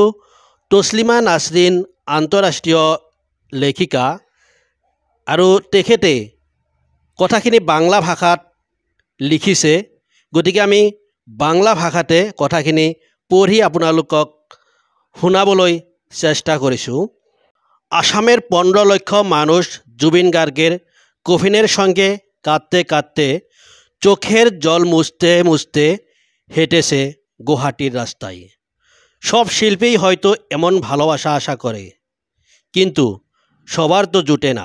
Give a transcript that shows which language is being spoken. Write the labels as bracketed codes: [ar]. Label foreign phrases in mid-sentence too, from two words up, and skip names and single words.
[as] তছলিমা নাছৰিন আন্তঃৰাষ্ট্ৰীয় লেখিকা আৰু তেখেতে কথাখিনি বাংলা ভাষাত লিখিছে, গতিকে আমি বাংলা ভাষাতে কথাখিনি পঢ়ি আপোনালোকক শুনাবলৈ চেষ্টা কৰিছোঁ। [bn] আসামের 15 লক্ষ মানুষ জুবিন গার্গের কফিনের সঙ্গে কাঁদতে কাঁদতে চোখের জল মুছতে মুছতে হেঁটেছে গুয়াহাটির রাস্তায়। সব শিল্পীই হয়তো এমন ভালোবাসা আশা করে, কিন্তু সবার তো জুটে না।